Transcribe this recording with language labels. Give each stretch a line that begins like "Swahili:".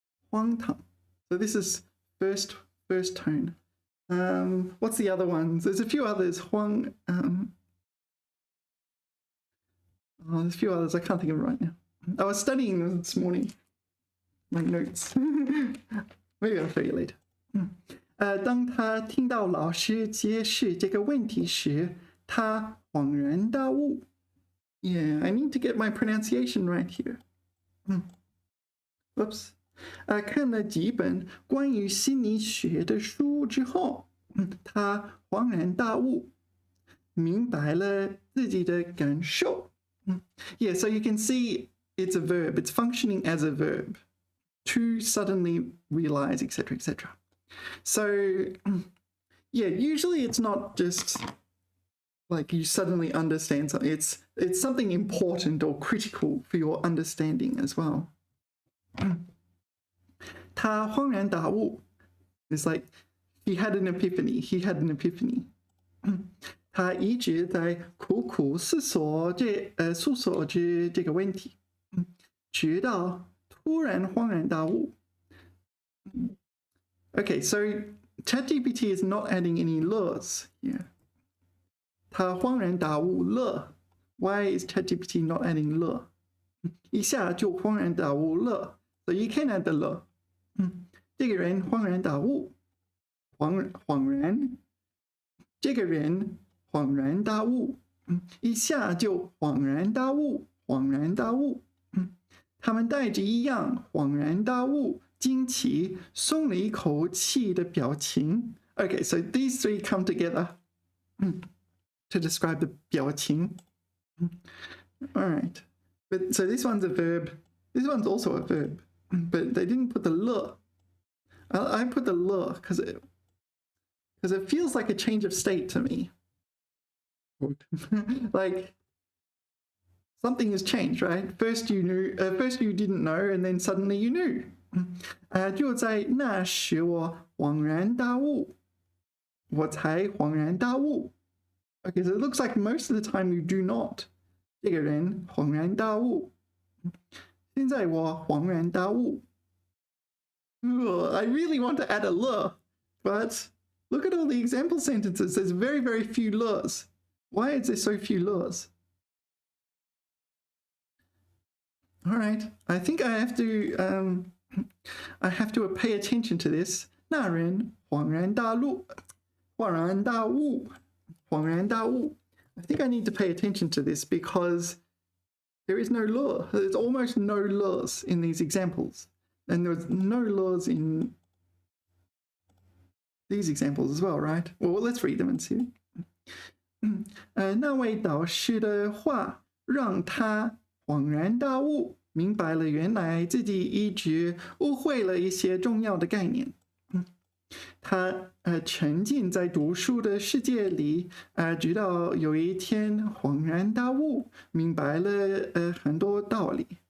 English: 荒唐.So this is first tone. What's the other ones? There's a few others. There's a few others. I can't think of it right now. I was studying them this morning. My notes. Maybe I'll show you later.
Chinese: 当他听到老师解释这个问题时，他恍然大悟.
English: Yeah, I need to get my pronunciation right here. Whoops.
Chinese: 看了几本关于心理学的书之后，他恍然大悟，明白了自己的感受。
English: Yeah, so you can see it's a verb. It's functioning as a verb. To suddenly realize, etc., etc. So, yeah, usually it's not just like you suddenly understand something. It's something important or critical for your understanding as well.
Chinese: 他恍然大悟
English: It's like he had an epiphany. He had an epiphany.
Chinese: 他一直在苦苦思索这个问题，直到突然恍然大悟。
English: Okay, so ChatGPT is not adding any le's here.
Chinese: 他恍然大悟了。
English: Why is ChatGPT not adding le?
Chinese: 一下就恍然大悟了。
English: So you can add the le.
Chinese: 这个人恍然大悟。恍然。这个人恍然大悟。一下就恍然大悟。恍然大悟。他们带着一样恍然大悟、惊奇、松了一口气的表情。
English: Okay, so these three come together to describe the 表情. All right. But so this one's a verb. This one's also a verb. But they didn't put the le. I put the le because it feels like a change of state to me. Like something has changed, right? First you didn't know, and then suddenly you knew.
Chinese: 就在那时我恍然大悟，我才恍然大悟。
English: Okay, so it looks like most of the time you do not.
Chinese: 这个人恍然大悟。现在我恍然大悟。
English: I really want to add a le, but look at all the example sentences. There's very, very few le's. Why is there so few le's? All right, I think I have to pay attention to this.
Chinese: 那人恍然大悟，恍然大悟，恍然大悟。
English: I think I need to pay attention to this because there is no le. There's almost no le's in these examples. And there's no le's in these examples as well, right? Well, let's read them and see.
Chinese: 那位导师的话让他恍然大悟，明白了原来自己一直误会了一些重要的概念。他沉浸在读书的世界里，直到有一天恍然大悟，明白了很多道理。